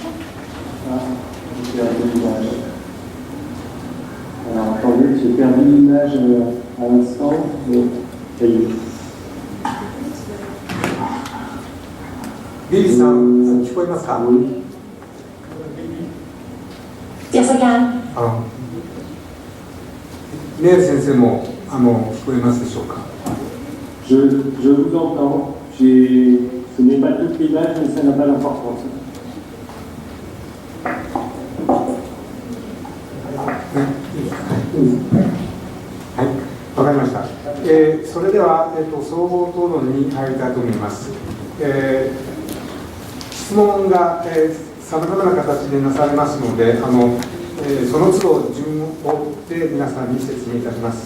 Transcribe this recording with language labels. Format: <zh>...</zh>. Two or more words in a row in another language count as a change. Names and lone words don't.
<fr>J'ai perdu l'image à l'instant, mais ça y est.</fr> <ja>ビビさん、聞こえますか？</ja> <en>Yes, I can.</en> <ja>ネイル先生も聞こえますでしょうか？</ja> <fr>Je vous entends. Ce n'est pas toute l'image, mais ça n'a pas d'importance.</fr> <ja>はい、わかりました。それでは、総合討論に入りたいと思います。質問がさまざまな形でなされますので、その都度順を追って皆さんに説明いたします。</ja>